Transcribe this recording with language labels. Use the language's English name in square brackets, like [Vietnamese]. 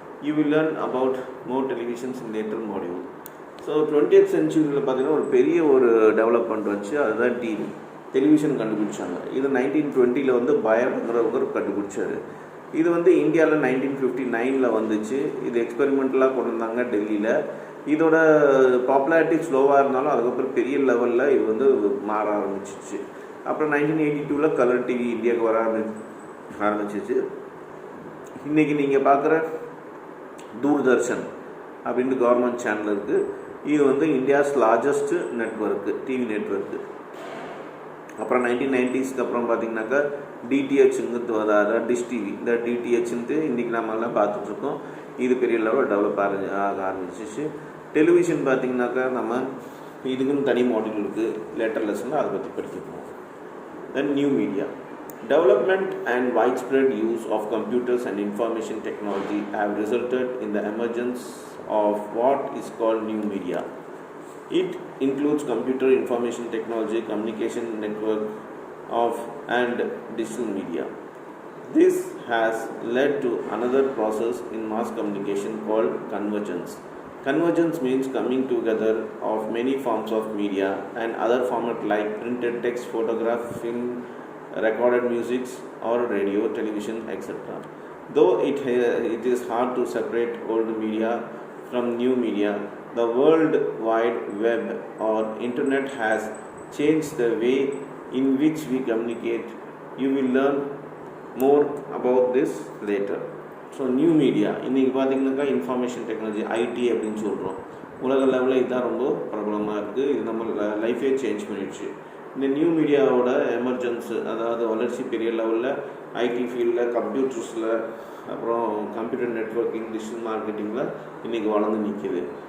[English] You will learn about more televisions in later module. [Tamil] So 20th சென்ச்சுரியில் பார்த்தீங்கன்னா ஒரு பெரிய ஒரு டெவலப்மெண்ட் வச்சு அதுதான் டிவி டெலிவிஷன் கண்டுபிடிச்சாங்க. இது 1920 வந்து பயர்ங்கிறவர் கண்டுபிடிச்சார். இது வந்து இந்தியாவில் 1959 வந்துச்சு. இது எக்ஸ்பெரிமெண்டலாக கொண்டு வந்தாங்க டெல்லியில். இதோட பாப்புலாரிட்டி ஸ்லோவாக இருந்தாலும் அதுக்கப்புறம் பெரிய லெவலில் இது வந்து மாற ஆரம்பிச்சிச்சு. அப்புறம் 1982 கலர் டிவி இந்தியாவுக்கு வர ஆரம்பிச்சிச்சு. இன்றைக்கி நீங்கள் பார்க்குற தூர்தர்ஷன் அப்படின்ட்டு கவர்மெண்ட் சேனல் இருக்குது. இது வந்து [English] India's largest network, [Tamil] TV network. அப்புறம் 1990s அப்புறம் பார்த்திங்கனாக்கா டிடிஹெச்ங்கிறது அதாவது டிஷ் டிவி. இந்த டிடிஹெச்ன்ட்டு இன்றைக்கி நம்மளாம் பார்த்துட்ருக்கோம். இது பெரிய லெவலில் டெவலப் ஆக ஆரம்பிச்சிச்சு. டெலிவிஷன் பார்த்திங்கனாக்கா நம்ம இதுக்குன்னு தனி மாடியூல் இருக்குது. லேட்டர் லெசனில் அதை பற்றி படிக்கணும். [English] Then new media. Development and widespread use of computers and information technology have resulted in the emergence of what is called new media. It includes computer information technology, communication network and digital media. This has led to another process in mass communication called convergence. Convergence means coming together of many forms of media and other formats like printed text, photograph, film, recorded music or radio, television, etc. Though it is hard to separate old media from new media, the World Wide Web or Internet has changed the way in which we communicate. You will learn more about this later. [Tamil] So new media இன்றைக்கி பார்த்திங்கனாக்கா information technology, ID அப்படின்னு சொல்கிறோம். உலக லெவலில் இதுதான் ரொம்ப பிரபலமாக இருக்குது. இது நம்ம லைஃபே சேஞ்ச் பண்ணிடுச்சு. இந்த நியூ மீடியாவோட எமர்ஜென்ஸு, அதாவது வளர்ச்சி பெரிய லெவலில் ஐடி ஃபீல்டில், கம்ப்யூட்டர்ஸில், அப்புறம் கம்ப்யூட்டர் நெட்வொர்க்கிங், டிஜிட்டல் மார்க்கெட்டிங்கில் இன்றைக்கி வளர்ந்து நிற்கிது.